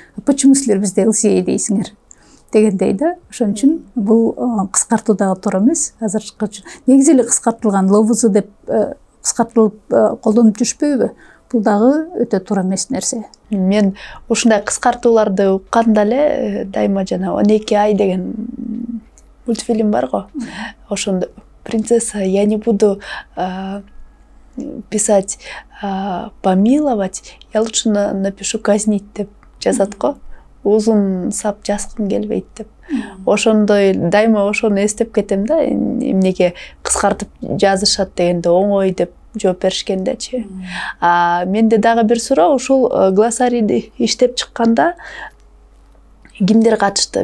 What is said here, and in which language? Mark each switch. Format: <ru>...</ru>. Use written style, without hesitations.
<ky>Почему силер бизде ЛСИ дейсиңер? Дегендей да, ошон үчүн бул кыскартуу дагы туура эмес. Азыркы негизи эле кыскартылган ЛОВЗ деп кыскартылып колдонуп жүрүшпөйбү? Бул дагы өтө туура эмес нерсе. Мен ушундай кыскартууларды укканда эле дайыма жана 12 ай деген мультфильм бар го. Ошондо принцесса,</ky> <ru>я не буду писать помиловать, я лучше напишу казнить</ru> <ky>деп жазат го. Узун сап жазгым келбейт деп. Ошондой дайыма ошону эстеп кетем да, эмнеге кыскартып жазышат дегенде оңой деп жооп беришкендечи. Менде дагы бир суроо, ушул глоссарийди иштеп чыкканда кимдер катышты?</ky>